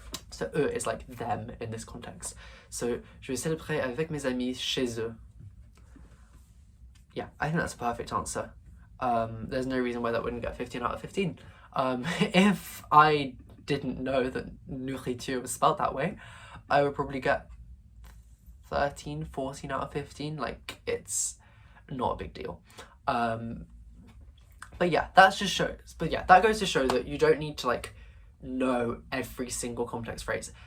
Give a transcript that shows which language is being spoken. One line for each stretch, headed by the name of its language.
English: So eux is like them in this context.
French: So je vais célébrer avec mes amis chez eux.
English: Yeah, I think that's a perfect answer. There's no reason why that wouldn't get 15 out of 15. If I didn't know that nourriture was spelled that way, I would probably get 13, 14 out of 15. Like, it's not a big deal. But yeah, that goes to show that you don't need to like know every single complex phrase.